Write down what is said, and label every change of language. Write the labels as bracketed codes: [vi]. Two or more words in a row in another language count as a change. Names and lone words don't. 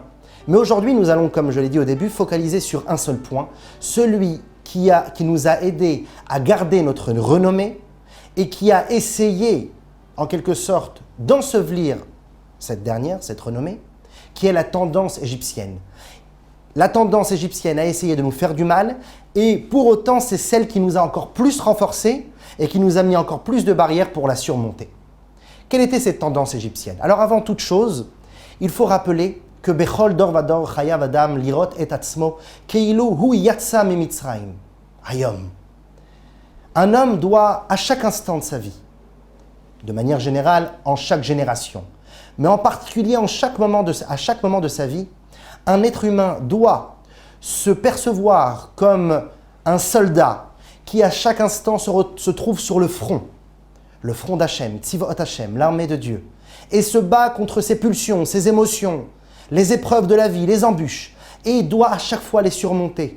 [fr] Mais aujourd'hui, nous allons, comme je l'ai dit au début, focaliser sur un seul point, celui qui nous a aidés à garder notre renommée et qui a essayé, en quelque sorte, d'ensevelir cette renommée, qui est la tendance égyptienne. La tendance égyptienne a essayé de nous faire du mal et pour autant, c'est celle qui nous a encore plus renforcés et qui nous a mis encore plus de barrières pour la surmonter. Quelle était cette tendance égyptienne? Alors avant toute chose, il faut rappeler que [he] בכל דור ודור חייב אדם לראות את עצמו כאילו הוא יצא ממצרים היום. [fr] Un homme doit, à chaque instant de sa vie, de manière générale, en chaque génération, mais en particulier à chaque moment de sa vie, un être humain doit se percevoir comme un soldat qui à chaque instant se trouve sur le front d'Hachem, [he] צבאות השם, [fr] l'armée de Dieu, et se bat contre ses pulsions, ses émotions, les épreuves de la vie, les embûches, et il doit à chaque fois les surmonter.